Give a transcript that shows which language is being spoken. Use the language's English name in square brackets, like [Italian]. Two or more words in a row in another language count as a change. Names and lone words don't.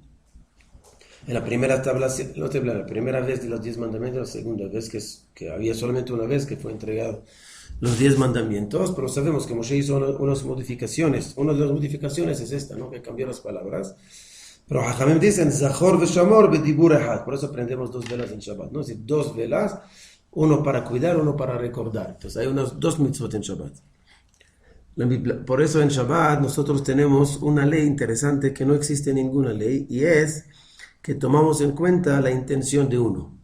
[Spanish] En la primera tabla, la primera vez de los 10 mandamientos, la segunda vez que había solamente una vez que fue entregado los 10 mandamientos, pero sabemos que Moshe hizo unas modificaciones. Una de las modificaciones es esta, ¿no? Que cambió las palabras. Pero Hachamim dicen, [Hebrew] זכור ושמור בדיבור אחד. [Spanish] Por eso aprendemos 2 velas en Shabbat, ¿no? Es decir, 2 velas, uno para cuidar, uno para recordar. Entonces hay unos 2 mitzvot en Shabbat. Por eso en Shabbat nosotros tenemos una ley interesante que no existe ninguna ley, y es que tomamos en cuenta la intención de uno.